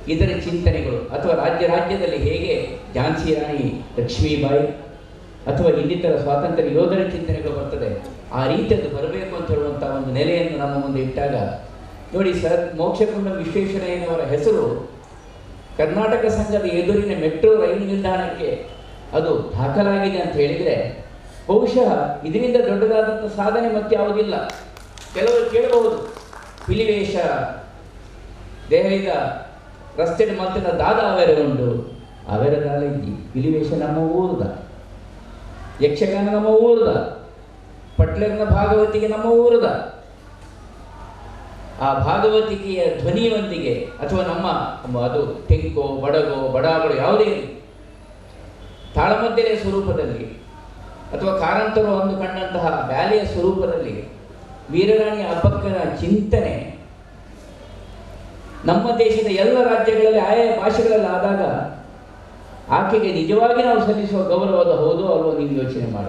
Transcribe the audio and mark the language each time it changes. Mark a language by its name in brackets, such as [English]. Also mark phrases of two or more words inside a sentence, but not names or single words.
[Kannada] ಇದರ ಚಿಂತನೆಗಳು, ಅಥವಾ ರಾಜ್ಯದಲ್ಲಿ ಹೇಗೆ ಝಾನ್ಸಿ ರಾಣಿ ಲಕ್ಷ್ಮೀಬಾಯಿ ಅಥವಾ ಇನ್ನಿತರ ಸ್ವಾತಂತ್ರ್ಯ ಯೋಧರ ಚಿಂತನೆಗಳು ಬರ್ತದೆ, ಆ ರೀತಿಯದ್ದು ಬರಬೇಕು ಅಂತ ಹೇಳುವಂಥ ಒಂದು ನೆಲೆಯನ್ನು ನಮ್ಮ ಮುಂದೆ ಇಟ್ಟಾಗ ನೋಡಿ ಸರ್, ಮೋಕ್ಷಗುಂಡ ವಿಶ್ವೇಶ್ವರಯ್ಯನವರ ಹೆಸರು ಕರ್ನಾಟಕ ಸಂಘದ ಎದುರಿನ ಮೆಟ್ರೋ ರೈಲು ನಿಲ್ದಾಣಕ್ಕೆ ಅದು ದಾಖಲಾಗಿದೆ ಅಂತ ಹೇಳಿದರೆ ಬಹುಶಃ ಇದರಿಂದ ದೊಡ್ಡದಾದಂಥ ಸಾಧನೆ ಮತ್ತೆ ಯಾವುದಿಲ್ಲ. ಕೆಲವರು ಕೇಳಬಹುದು, [Tulu] ಹುಲಿವೇಷ ದೆಹಲಿದ ರಸ್ತೆಡ್ ಮಲ್ತಿನ ದಾದ ಅವೆರ ಉಂಡು, ಅವೆರ ದಾಲ ಇದ್ದಿ ಹುಲಿವೇಷ ನಮ್ಮ ಊರದ, ಯಕ್ಷಗಾನ ನಮ್ಮ ಊರದ, ಪಟ್ಲರ್ನ ಭಾಗವತಿಗೆ ನಮ್ಮ ಊರದ. [Kannada] ಆ ಭಾಗವತಿಕೆಯ ಧ್ವನಿಯೊಂದಿಗೆ ಅಥವಾ ನಮ್ಮ ಅದು ಟೆಂಕೋ ಬಡಗೋ ಬಡಾಗಳು ಯಾವುದೇ ತಾಳಮದ್ದಲೆಯ ಸ್ವರೂಪದಲ್ಲಿ ಅಥವಾ ಕಾರಂತರು ಅಂದು ಕಂಡಂತಹ ಬ್ಯಾಲೆಯ ಸ್ವರೂಪದಲ್ಲಿ ವೀರರಾಣಿ ಅಬ್ಬಕ್ಕನ ಚಿಂತನೆ ನಮ್ಮ ದೇಶದ ಎಲ್ಲ ರಾಜ್ಯಗಳಲ್ಲಿ ಆಯಾ ಭಾಷೆಗಳಲ್ಲಿ ಆದಾಗ ಆಕೆಗೆ ನಿಜವಾಗಿ ನಾವು ಸಲ್ಲಿಸುವ ಗೌರವದ ಹೌದು ಅಲ್ವೋ ನೀವು ಯೋಚನೆ ಮಾಡಿ.